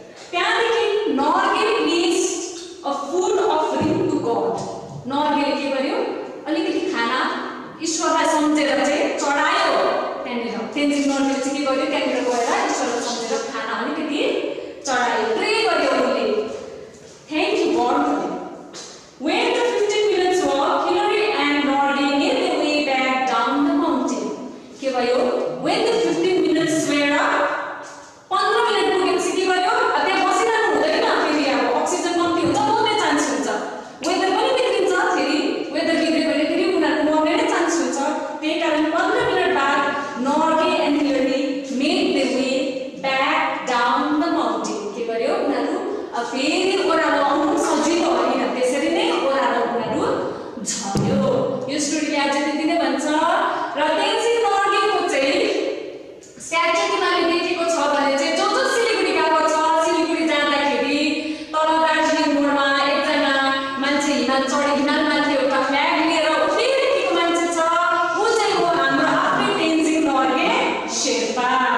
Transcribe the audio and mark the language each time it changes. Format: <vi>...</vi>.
<en>त्यहाँदेखि Norgay placed a food offering to God.</en> <ne>नर्गेले के गर्यो, अलिकति खाना ईश्वरलाई सम्झेर चाहिँ चढायो त्यहाँनिर। तेन्जिङ नोर्गेले चाहिँ के गर्यो, त्यहाँनिर गएर ईश्वरलाई सम्झेर खाना अलिकति चढायो, प्रे गर्यो उनले,</ne> <en>thank you God</en> <ne>भन्यो।</ne> <en>When the 15 minutes walk, Hillary and Norgay made their way back down the mountain.</en> <ne>के भयो,</ne> <en>when the 15 minutes were up,</en> <ne>15 minute पुगेपछि के गर्यो, अब त्यहाँ बसिरहनु हुँदैन, फेरि अब अक्सिजन कम्ती हुन्छ, मर्ने चान्स हुन्छ, वेदर पनि बिग्रिन्छ, फेरि वेदर बिग्रियो भने फेरि उनीहरूको मर्ने नै चान्स हुन्छ। त्यही कारण 15 मिनट बाद</ne> <en>Norgay and Hillary made their way back down the mountain.</en> <ne>के गर्यो, उनीहरू अब फेरि ओह्रालो आउनु सजिलो होइन, त्यसरी नै ओह्रालो उनीहरू झर्यो। यो स्टोरीले आज त्यति नै भन्छ। र तेन्जिङ नोर्गेको चाहिँ स्ट्याच्यु तिमीले देखेको छ भने चाहिँ जो जो सिलिगुडी गएको छ, सिलिगुडी जाँदाखेरि तल दार्जिलिङ मोडमा एकजना मान्छे हिमाल चढी हिमालमाथि एउटा फ्ल्याग लिएर उफ्रिरहेको मान्छे छ, ऊ चाहिँ हो हाम्रो आफ्नै तेन्जिङ नोर्गे शेर्पा।</ne>